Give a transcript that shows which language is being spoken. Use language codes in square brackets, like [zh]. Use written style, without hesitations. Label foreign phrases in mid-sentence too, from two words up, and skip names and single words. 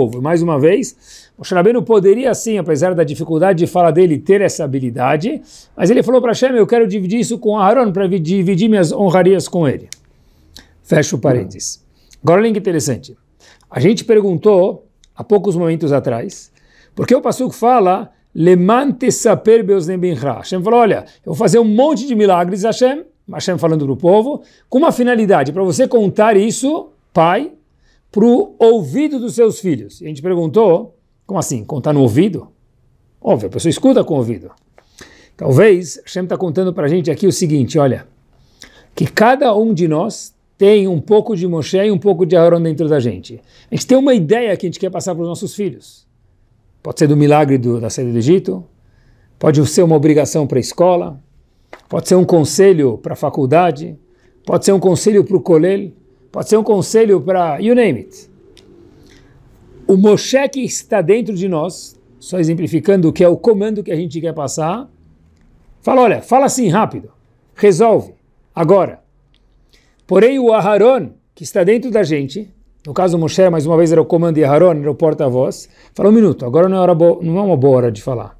[pt] E mais uma vez, Moshe Rabbeinu poderia sim, apesar da dificuldade de falar dele, ter essa habilidade, mas ele falou para Hashem, eu quero dividir isso com Aharon para dividir minhas honrarias com ele. Fecha o parênteses. Agora olha que interessante. A gente perguntou, há poucos momentos atrás, porque o Passuco fala [he] למען תספר באזני בנך. [pt] Hashem falou, olha, eu vou fazer um monte de milagres, Hashem falando para o povo, com uma finalidade, para você contar isso, pai, para o ouvido dos seus filhos. E a gente perguntou, como assim, contar no ouvido? Óbvio, a pessoa escuta com o ouvido. Talvez, Hashem está contando para a gente aqui o seguinte, olha, que cada um de nós tem um pouco de Moshe e um pouco de Aharon dentro da gente. A gente tem uma ideia que a gente quer passar para os nossos filhos. Pode ser do milagre da saída do Egito, pode ser uma obrigação para a escola, pode ser um conselho para a faculdade, pode ser um conselho para o kolel, pode ser um conselho para [en] you name it. [pt] O Moshe que está dentro de nós, só exemplificando o que é o comando que a gente quer passar, fala, olha, fala assim rápido, resolve, agora. Porém o Aharon, que está dentro da gente, no caso do Moshe, mais uma vez era o comando e Aharon era o porta-voz, fala um minuto, agora não é uma boa hora de falar.